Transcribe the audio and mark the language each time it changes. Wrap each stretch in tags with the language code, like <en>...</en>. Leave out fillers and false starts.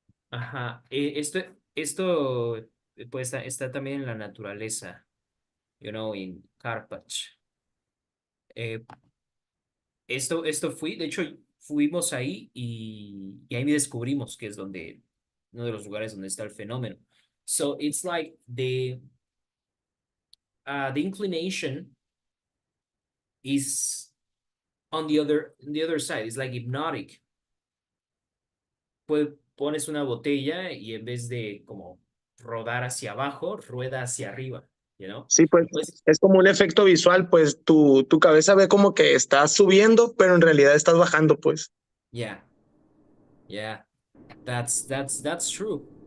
<es>Ajá, esto pues está también en la naturaleza, you know, in Karpacz. Esto de hecho, fuimos ahí y ahí descubrimos que es uno de los lugares donde está el fenómeno.</es> <en>So it's like the inclination is on the other side. It's like hypnotic.</en> <es>Pues pones una botella y en vez de como rodar hacia abajo, rueda hacia arriba, you know? Sí, pues es como un efecto visual, pues tu cabeza ve como que estás subiendo, pero en realidad estás bajando, pues.</es> <en>Yeah. That's true.</en>